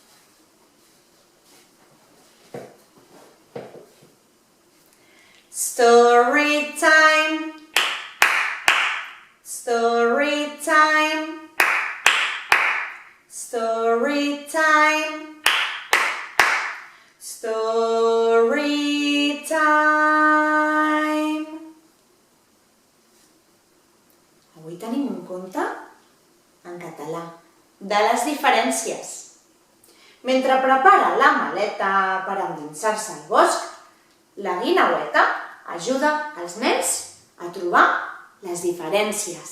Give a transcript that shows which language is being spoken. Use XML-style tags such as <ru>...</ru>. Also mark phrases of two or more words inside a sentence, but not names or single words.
<en>Story time! Story time! Story time! Story time!</en> <ca>Avui tenim un conte en català, de les diferències. Mentre prepara la maleta per endinsar-se al bosc, la guineueta ajuda els nens a trobar les diferències.</ca>